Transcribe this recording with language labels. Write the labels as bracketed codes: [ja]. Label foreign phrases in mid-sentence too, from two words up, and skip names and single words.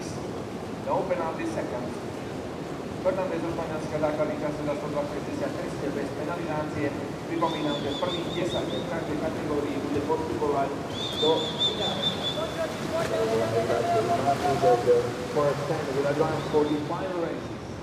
[en] No penalty seconds. [sk] Fernández zo Španielska základný čas za 102.63 bez penalizácie. Pripomínam, že prvých 10 v každej kategórii bude postupovať do finále. [en] needed for 10 will advance for the final races.